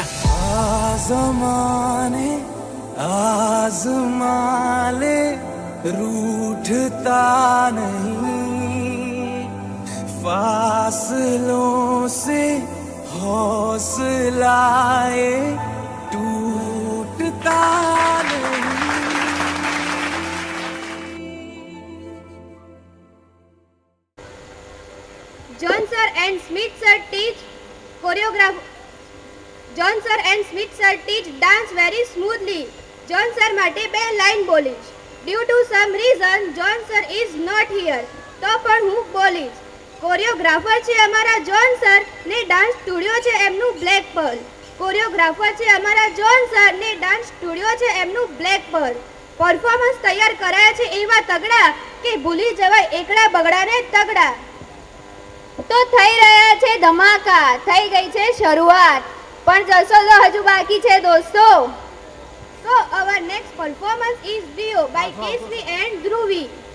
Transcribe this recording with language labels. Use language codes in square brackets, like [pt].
[hi] आज़माने आज़मा ले रूठता नहीं, फासलों से हौसलाए टूटता नहीं. [en] John Sir and Smith Sir teach choreograph. John Sir and Smith Sir teach dance very smoothly. [gu] John Sir માટે બે લાઈન બોલીશ. [en] Due to some reason John Sir is not here. [gu] તો પણ હું બોલીશ. કોરિયોગ્રાફર છે અમારા જોન સર ને ડાન્સ સ્ટુડિયો છે એમનું બ્લેક પર્લ. કોરિયોગ્રાફર છે અમારા જોન સર ને ડાન્સ સ્ટુડિયો છે એમનું બ્લેક પર્લ. પરફોર્મન્સ તૈયાર કરાયા છે એવા તગડા કે ભૂલી જવાય એકડા બગડાને તગડા. તો થઈ રહ્યા છે ધમાકા, થઈ ગઈ છે શરૂઆત, પણ જશો તો હજુ બાકી છે દોસ્તો. [en] So our next performance is Dio by Kesvi and Dhruvi.